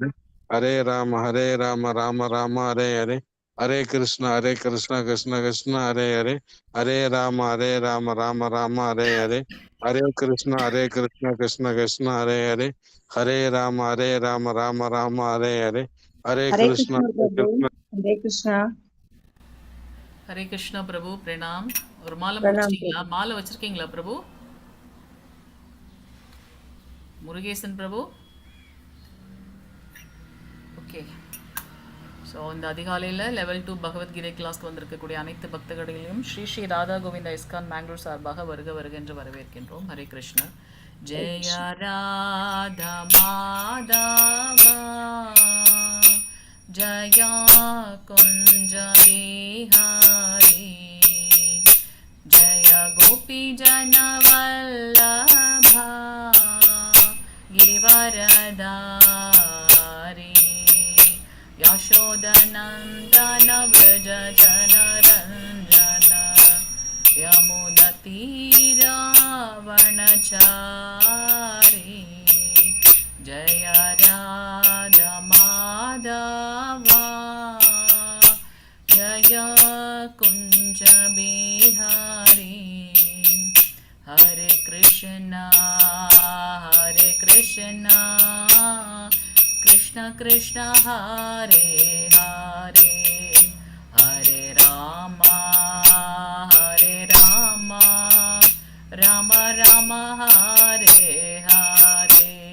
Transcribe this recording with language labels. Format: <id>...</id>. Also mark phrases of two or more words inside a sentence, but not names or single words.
<sa>हरे, हरे राम राम हरे हरे, हरे कृष्णा कृष्णा कृष्णा हरे हरे, हरे राम राम राम हरे हरे, हरे कृष्णा कृष्णा कृष्णा हरे हरे, हरे राम राम राम हरे हरे, हरे हरे कृष्णा कृष्ण प्रभु। हरे कृष्णा।</sa> <ta>ஹரே கிருஷ்ணா பிரபு, பிரணாம். ஒரு மாலை प्रणाम முடிச்சிட்டீங்களா? प्रभु। மாலை வச்சிருக்கீங்களா பிரபு? முருகேசன் பிரபு? ஓகே. ஸோ இந்த அதிகாலையில் லெவல் 2 பகவத்கீதை கிளாஸ்க்கு வந்திருக்கக்கூடிய அனைத்து பக்தர்களையும் ஸ்ரீ ஸ்ரீ ராதா கோவிந்தா இஸ்கான் மேங்களூர் சார்பாக வருக வருக என்று வரவேற்கின்றோம். ஹரே கிருஷ்ணா. हरे ஜெய कृष्ण।</ta> <sa>राधा माधवा जया कुञ्ज बिहारी जय गोपी जनवल्लभा गिरिवरधारी यशोदनन्दन व्रज जनरञ्जन यमुनतीरावनचारी जय राधा माधवा जय कुञ्ज बिहारी हरे कृष्णा कृष्ण कृष्ण हरे हरे हरे राम राम राम हरे हरे</sa>